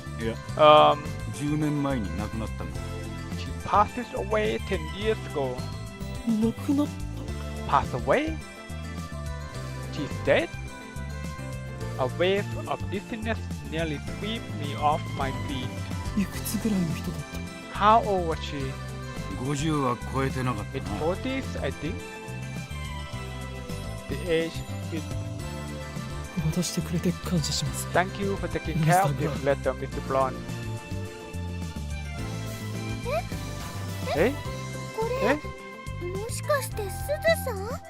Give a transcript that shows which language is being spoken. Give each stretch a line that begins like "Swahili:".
Japanese: いや 10年前に亡くなったんだ。
English: She passes away 10 years ago.
Japanese: 亡くなっ
English: Passed away? She's dead? A wave of dizziness nearly swept me off my feet.
Japanese: いくつぐらいの人だっ
English: How old was she?
Japanese: 50は超えてなかった
English: Mid
Japanese: な
English: 40s, I think. The age is.
Japanese: 渡してくれて感謝します
English: Thank you for taking care of this letter, Mr. Blonde.
Japanese: えこれもしかしてすずさん？